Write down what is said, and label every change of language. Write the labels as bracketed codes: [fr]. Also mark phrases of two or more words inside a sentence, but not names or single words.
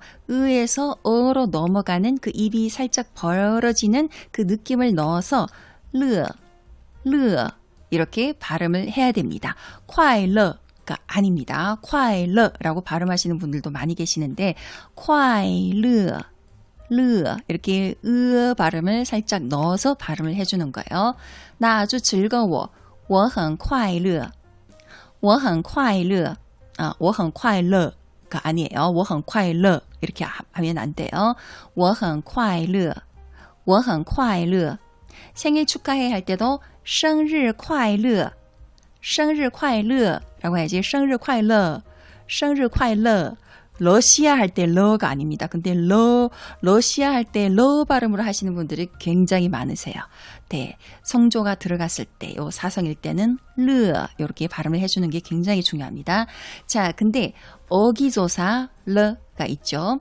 [ko] 으에서 어로 넘어가는 그 입이 살짝 벌어지는 그 느낌을 넣어서 르 이렇게 발음을 해야 됩니다. 콰이러가 아닙니다. 콰이러라고 발음하시는 분들도 많이 계시는데 콰이르 이렇게 발음을 살짝 넣어서 발음을 해주는 거예요. 나 아주 즐거워. [zh] 我很快乐. 我很快乐. 我很快乐 [ko] 가 아니에요. [zh] 我很快乐 [ko] 이렇게 하면 안 돼요. [zh] 我很快乐. 我很快乐. [ko] 생일 축하해 할 때도 [zh] 生日快乐. 生日快乐 [ko] 라고 해야지. [zh] 生日快乐. 生日快乐. [ko] 러시아 할 때 러가 아닙니다. 근데 러시아 할 때 러 발음으로 하시는 분들이 굉장히 많으세요. 네, 성조가 들어갔을 때, 요 사성일 때는 르 이렇게 발음을 해주는 게 굉장히 중요합니다. 자, 근데 어기조사 르가 있죠.